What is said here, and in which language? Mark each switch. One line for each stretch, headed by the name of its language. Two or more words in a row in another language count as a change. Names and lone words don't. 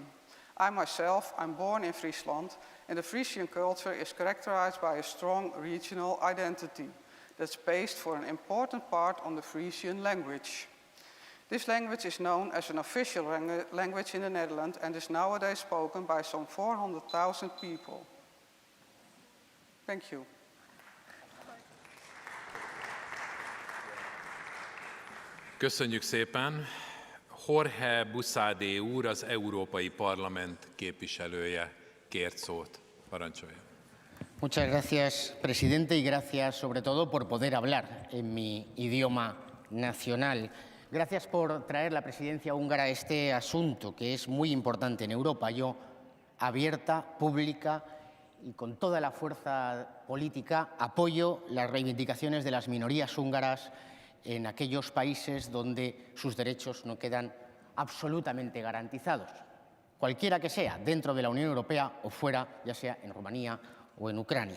English: I myself, I'm born in Friesland, and the Frisian culture is characterized by a strong regional identity that's based for an important part on the Frisian language. This language is known as an official language in the Netherlands and is nowadays spoken by some 400,000 people. Thank you.
Hungarian: Köszönjük szépen. Jorge Busadé úr, az Európai Parlament képviselője kért szót. Parancsolja.
Spanish: Muchas gracias, presidente, y gracias sobre todo por poder hablar en mi idioma nacional. Gracias por traer la presidencia húngara a este asunto que es muy importante en Europa. Yo, abierta, pública y con toda la fuerza política, apoyo las reivindicaciones de las minorías húngaras en aquellos países donde sus derechos no quedan absolutamente garantizados, cualquiera que sea, dentro de la Unión Europea o fuera, ya sea en Rumanía o en Ucrania.